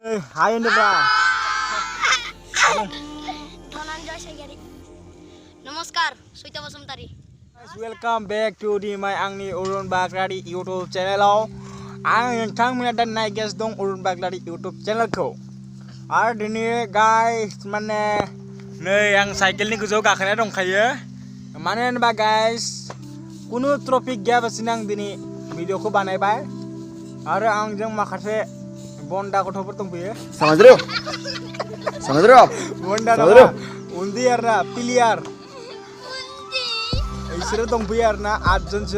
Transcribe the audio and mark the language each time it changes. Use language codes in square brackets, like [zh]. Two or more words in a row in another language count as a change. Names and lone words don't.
[brx] Hai Indra. Dhananjay Sagyari. Namaskar, Suita Basumtari. [en] Welcome back to my Angni Urun Baglari YouTube channel. [brx] Ang nongtangmona dan naik guys dong Urun Baglari YouTube channel ko. Ar dini guys mane नै आं साइकेलनि गोजौआव गाखोना दंखायो. मानो होनबा guys कुनु ट्रफिक गैयाबासिनो आं दिनै भिडिअखौ बानायबाय आरो आंजों माखासे बन्दा गथ'फोर दंफैयो. [hi] समझ रहे हो [brx] बन्दा नङा उन्दै आरोना प्लेयार बिसोरो दंफैयो आरोना 8 जनसो.